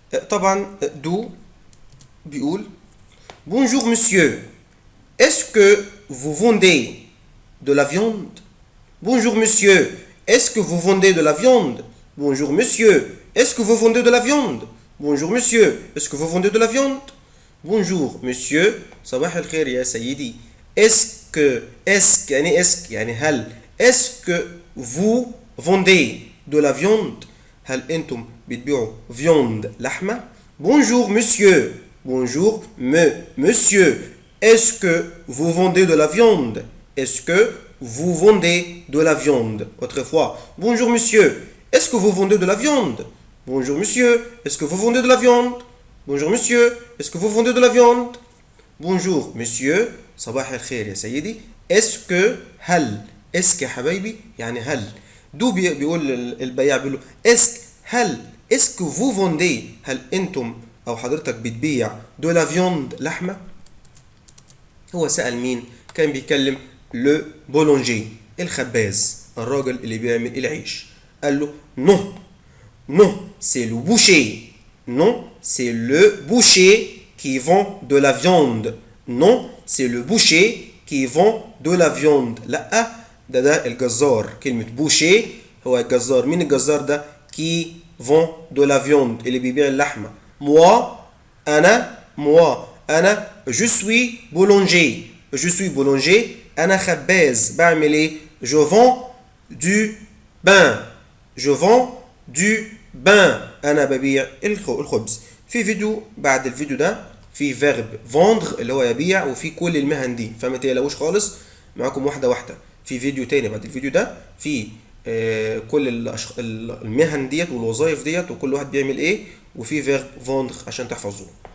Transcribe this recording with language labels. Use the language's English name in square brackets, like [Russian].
[Arabic] طبعا دو بيقول [French] Bonjour monsieur, est-ce que vous vendez de la viande? Bonjour monsieur, est-ce que vous vendez de la viande? Bonjour monsieur, est-ce que vous vendez de la viande? Bonjour monsieur, est-ce que vous vendez de la viande? Bonjour monsieur, [Arabic] صباح الخير يا سيدي. [French] Est-ce [Arabic] يعني هل. [French] Est-ce que vous vendez de la viande? [Arabic] هل أنتم بتبيعوا viande لحمة؟ [French] Bonjour monsieur. Bonjour monsieur. Est-ce que vous vendez de la viande? Est-ce que vous vendez de la viande? Autrefois. Bonjour monsieur. Est-ce que vous vendez de la viande? Bonjour monsieur. Est-ce que vous vendez de la viande? Bonjour monsieur. Est-ce que vous vendez de la viande? Bonjour monsieur. [Arabic] صباح الخير يا سيدي. [French] Est-ce que [Arabic] هل. [French] Est-ce que [Arabic] يا حبايبي يعني هل. دو بيقول البياع بيقول له هل. [French] Est-ce que vous vendez [Arabic] هل انتم او حضرتك بتبيع [French] de la viande [Arabic] لحمة؟ هو سأل مين؟ كان بيكلم لو بولونجي الخباز الراجل اللي بيعمل العيش. قال له [French] non non c'est le boucher. Non c'est le boucher qui vend de la viande. Non c'est le boucher qui vend de la viande. [Arabic] لا ده الجزار. كلمة بوشي هو الجزار. مين الجزار ده؟ [French] qui vend de la viande [Arabic] اللي بيبيع اللحمة. [French] moi [Arabic] أنا [French] je suis boulanger. Je suis boulanger. [Arabic] أنا خباز. بعمل إيه؟ [French] je vends du pain. Je vends du pain. [Arabic] أنا ببيع الخبز. في فيديو بعد الفيديو ده في verb vendre اللي هو يبيع وفي كل المهن دي فما تقلقوش خالص. معاكم واحدة في فيديو تاني بعد الفيديو ده في كل المهن ديت والوظائف ديت وكل واحد بيعمل ايه وفي verb vendre عشان تحفظوه.